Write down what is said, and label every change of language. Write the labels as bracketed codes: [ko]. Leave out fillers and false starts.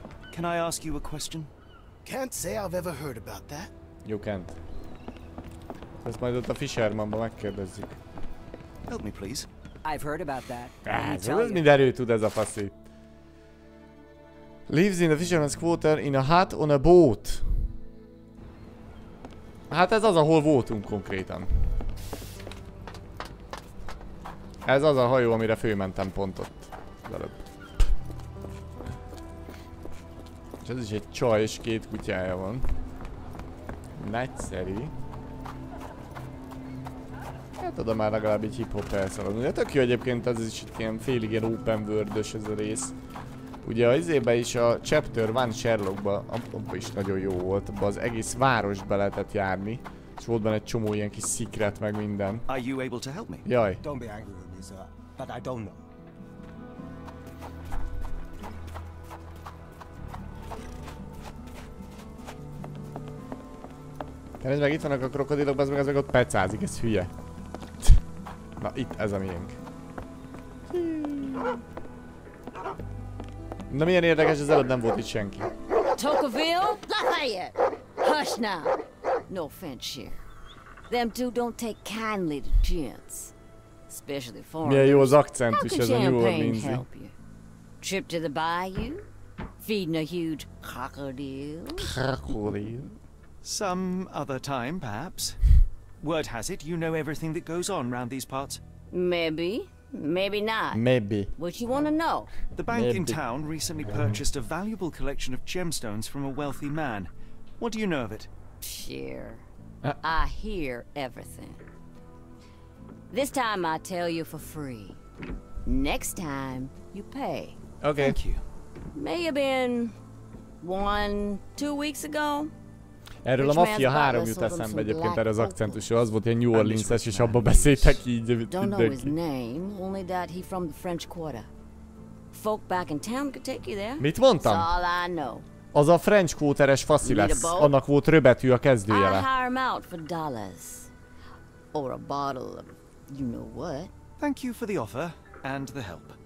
[en] Can I ask you a question? Can't say I've ever heard about that. You can't. [hu] Ezt majd ott a Fishermanba megkérdezzük. [en] Help me, please. I've heard about that. [hu] Ez mindenről tud ez a faszi. [en] Lives in the fisherman's quarter in a hut on a boat. [hu] Hát ez az, ahol voltunk konkrétan. Ez az a hajó, amire fölmentem pont ott. Előbb. És ez is egy csaj és 2 kutyája van. Nagyszerű. Hát oda már legalább egy hip-hop elszaladni. De tök jó egyébként, ez is ilyen félig ilyen open world-ös ez a rész. Ugye az izébe is a Chapter 1 Sherlockba, abban is nagyon jó volt, abban az egész várost be lehetett járni. És volt benne egy csomó ilyen kis secret meg minden. [en] Are you able to help me? [hu] Jaj. [en] Don't be angry with me, sir, but I don't know. [hu] Nézd meg, itt vannak a krokodilok, az meg ott pecázik, ez hülye. Na itt, ez a miénk. Na milyen érdekes, az előtt nem volt itt senki. [en] Tocqueville? Lafayette! Hush now. No offense here. Them two don't take kindly to gents. Especially foreigners. [hu] Milyen jó az akcentus, ez a New Orleans-i. [en] Trip to the bayou? Feeding a huge crocodile? Crocodile? Some other time, perhaps. Word has it, you know everything that goes on round these parts. Maybe. Maybe not. Maybe. What you want to know? The bank in town recently purchased a valuable collection of gemstones from a wealthy man. What do you know of it? Sure. I hear everything. This time I tell you for free. Next time you pay. Okay. Thank you. May have been 1-2 weeks ago. [hu] Erről a Mafia 3 jut eszembe egyébként erre az akcentusról, az volt ilyen New Orleans-es, és abba beszéltek így [en] Don't know his name, only that he from the French Quarter. Folk back in town could take you there. [hu] Mit mondtam? [en] That's all I know. [hu] Az a French Quarter-es faszi lesz, annak volt röbetű a kezdőjele. [en] I hire him out for dollars. Or a bottle of you know what. Thank you for the offer and the help.